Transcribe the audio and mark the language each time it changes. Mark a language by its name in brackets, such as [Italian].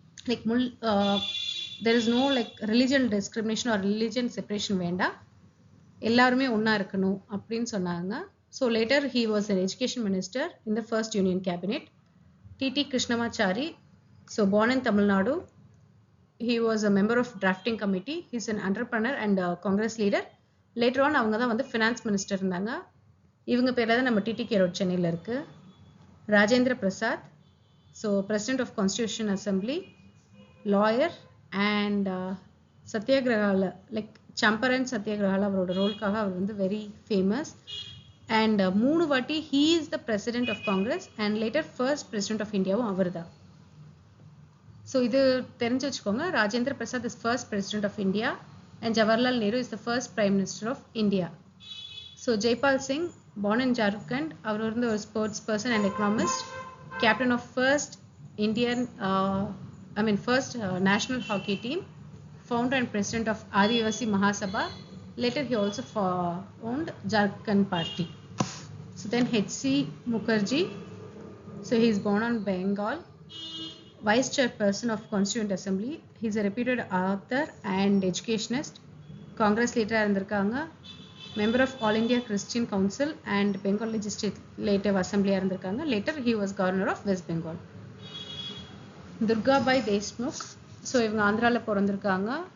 [Tamil] Like there is no like religion discrimination R religion separation வேண்டாம், எல்லாருமே ஒன்றா இருக்கணும் அப்படின்னு சொன்னாங்க. [English] So later he was an education minister in the first union cabinet. TT Krishnamachari, so born in Tamil Nadu. He was a member of drafting committee. He's an entrepreneur and Congress leader. [Tamil] Later on அவங்க தான் வந்து finance minister இருந்தாங்க. இவங்க பேர்ல தான் நம்ம TTK road சென்னையில் இருக்கு. Rajendra Prasad, so president of constitution assembly, lawyer and சத்யாகிரகால like Champaran சத்யாகிரகால அவரோட ரோலுக்காக அவர் வந்து வெரி ஃபேமஸ். [English] and 3 வாட்டி he is the president of Congress and later first president of இந்தியாவும் [Tamil] அவர் தான். ஸோ இது தெரிஞ்சு வச்சுக்கோங்க. [English] Rajendra Prasad is first president of India and Jawaharlal Nehru is the first prime minister of India. So Jaipal Singh, born in Jharkhand, அவர் வந்து ஒரு sports person and economist, captain of first Indian first national hockey team, founder and president of Adivasi Mahasabha. Later he also founded Jharkhand Party. So then H.C. Mukherjee, so he is born on Bengal, vice chairperson of Constituent Assembly. He is a reputed author and educationist. Congress leader [Tamil] இருந்திருக்காங்க. [English] Member of All India Christian Council and Bengal Legislative Assembly [Tamil] இருந்திருக்காங்க. [English] Later he was governor of West Bengal. [Tamil] Durgabai Deshmukh, so இவங்க ஆந்திராவில் பிறந்திருக்காங்க.